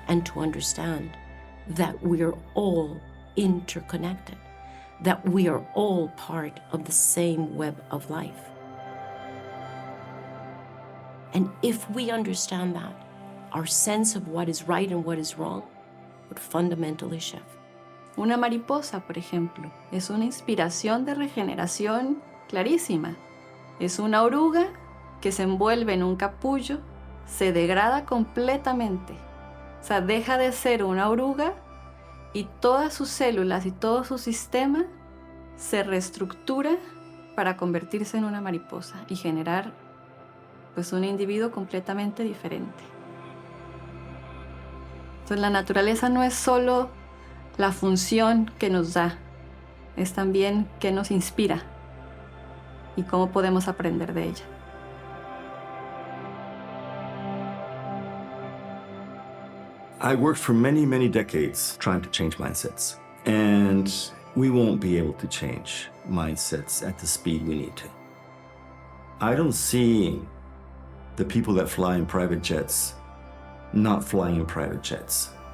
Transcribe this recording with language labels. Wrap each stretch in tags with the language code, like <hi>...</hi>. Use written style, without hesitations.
<en>And to understand that we're all interconnected, that we are all part of the same web of life. And if we understand that, our sense of what is right and what is wrong would fundamentally shift.</en> <es>Una mariposa, por ejemplo, es una inspiración de regeneración clarísima. Es una oruga que se envuelve en un capullo, se degrada completamente. O sea, deja de ser una oruga y todas sus células y todo su sistema se reestructura para convertirse en una mariposa y generar pues un individuo completamente diferente. Entonces la naturaleza no es solo la función que nos da, es también qué nos inspira y cómo podemos aprender de ella.</es> <en>I worked for many, many decades trying to change mindsets, and we won't be able to change mindsets at the speed we need to. I don't see the people that fly in private jets not flying in private jets.</en>